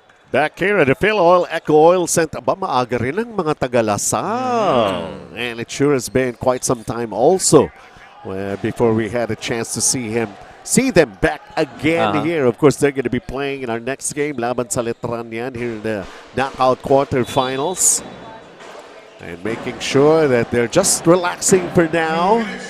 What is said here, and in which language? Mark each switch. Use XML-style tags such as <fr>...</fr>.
<en>Back here at the Filoil EcoOil Center.</en> <tl>Aba, maaga rin ang mga taga-Lasal.</tl> <en>And it sure has been quite some time also before we had a chance to see them back again here. Of course, they're going to be playing in our next game,</en> <tl>laban sa Letran yan,</tl> <en>here in the knockout quarterfinals. And making sure that they're just relaxing for now.</en>